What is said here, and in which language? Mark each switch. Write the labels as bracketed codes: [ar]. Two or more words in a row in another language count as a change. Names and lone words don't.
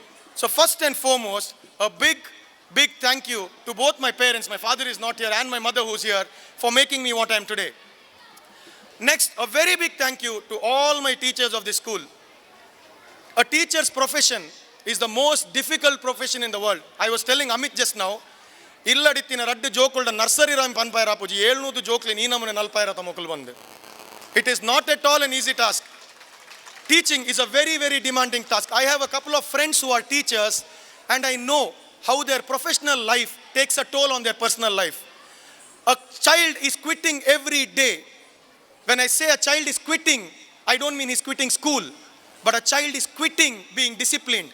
[en] So first and foremost, a big thank you to both my parents, my father is not here, and my mother who's here, for making me what I am today. Next, a very big thank you to all my teachers of this school. A teacher's profession is the most difficult profession in the world. I was telling Amit just now, [tcy] illadiತ್ತಿನ ರಡ್ಡು ಜೋಕುಲ್ಡ [en] nursery room [tcy] ಪನ್ಪಾಯರ ಪೂಜಿ 700 ಜೋಕ್ಲಿ ನೀ ನಮನೆ ನಲ್ಪಾಯರ ತಮಕುಲು ಬಂದು. [en] It is not at all an easy task. Teaching is a very, very demanding task. I have a couple of friends who are teachers and I know how their professional life takes a toll on their personal life. A child is quitting every day. When I say a child is quitting, I don't mean he's quitting school, but a child is quitting being disciplined.